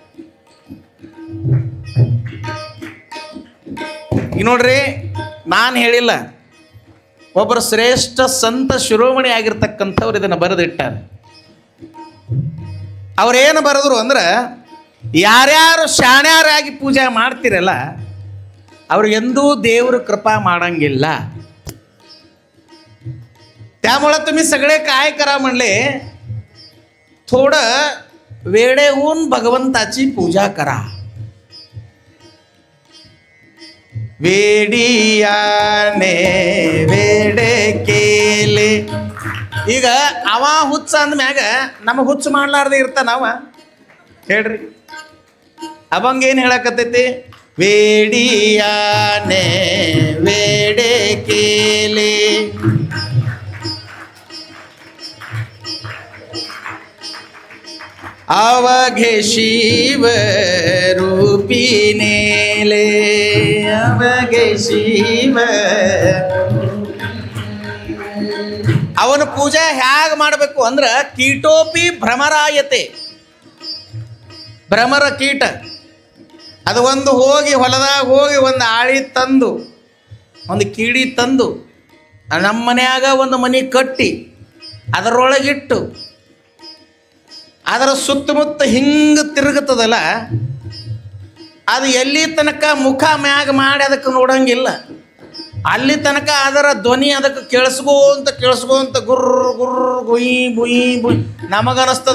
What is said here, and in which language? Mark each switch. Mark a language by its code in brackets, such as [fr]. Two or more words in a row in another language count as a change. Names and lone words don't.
[kn] ಈಗ ನೋಡ್ರಿ, ನಾನು ಹೇಳಿಲ್ಲ, ಒಬ್ಬರು ಶ್ರೇಷ್ಠ ಸಂತ ಶಿರೋಮಣಿ ಆಗಿರ್ತಕ್ಕಂಥವ್ರು ಇದನ್ನು ಬರೆದಿಟ್ಟಾರೆ. ಅವ್ರೇನು ಬರೆದ್ರು ಅಂದ್ರೆ, ಯಾರ್ಯಾರು ಶಾಣ್ಯಾರಾಗಿ ಪೂಜೆ ಮಾಡ್ತಿರಲ್ಲ ಅವ್ರಿಗೆಂದೂ ದೇವರು कृपा ಮಾಡಂಗಿಲ್ಲ. [mr] त्यामुळं तुम्ही सगळे काय करा म्हणले, थोडं वेडे होऊन भगवंताची पूजा करा. वेडियाने वेडे केले. [kn] ಈಗ ಅವ ಹುಚ್ಚ ಅಂದ್ಮ್ಯಾಗ ನಮಗೆ ಹುಚ್ಚು ಮಾಡ್ಲಾರ್ದೆ ಇರ್ತಾನವ ಹೇಳ್ರಿ. ಅವಂಗೇನು ಹೇಳಕತ್ತೈತಿ? [mr] वेडियाने वेडे केले. अवघे शिव रूपी नेले. अवघे शिव [kn] ಅವನ ಪೂಜೆ ಹೇಗೆ ಮಾಡಬೇಕು ಅಂದ್ರೆ, ಕೀಟೋಪಿ ಭ್ರಮರಾಯತೆ. ಭ್ರಮರ ಕೀಟ ಅದು ಒಂದು ಹೋಗಿ ಹೊಲದಾಗ ಹೋಗಿ ಒಂದು ಆಳಿ ತಂದು ಒಂದು ಕೀಡಿ ತಂದು ನಮ್ಮ ಮನ್ಯಾಗ ಒಂದು ಮನೆ ಕಟ್ಟಿ ಅದರೊಳಗಿಟ್ಟು ಅದರ ಸುತ್ತಮುತ್ತ ಹಿಂಗೆ ತಿರುಗುತ್ತದಲ್ಲ, ಅದು ಎಲ್ಲಿ ತನಕ ಮುಖ ಮ್ಯಾಗ ಮಾಡಿ ಅದಕ್ಕೆ ನೋಡಂಗಿಲ್ಲ, ಅಲ್ಲಿ ತನಕ ಅದರ ಧ್ವನಿ ಅದಕ್ಕೆ ಕೇಳಿಸ್ಕೊಂತ ಗುರ್ರ ಗುರ್ರ ಗುಯಿ ಬುಯಿ ಬುಯಿ ನಮಗನಿಸ್ತದ.